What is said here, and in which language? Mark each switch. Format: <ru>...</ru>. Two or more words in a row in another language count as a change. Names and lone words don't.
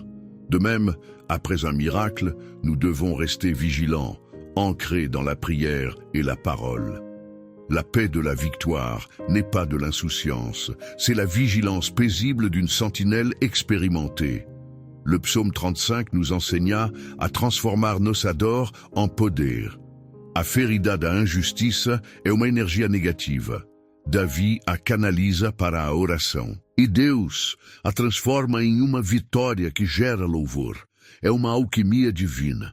<fr>De même, après un miracle, nous devons rester vigilants, ancrés dans la prière et la parole. La paix de la victoire n'est pas de l'insouciance, c'est la vigilance paisible d'une sentinelle expérimentée. Le psaume 35 nous enseigna</fr> <pt>a transformar nossa dor en poder. A ferida da injustiça é uma energia negativa. Davi a canaliza para a oração. E Deus a transforma em uma vitória que gera louvor. É uma alquimia divina.</pt>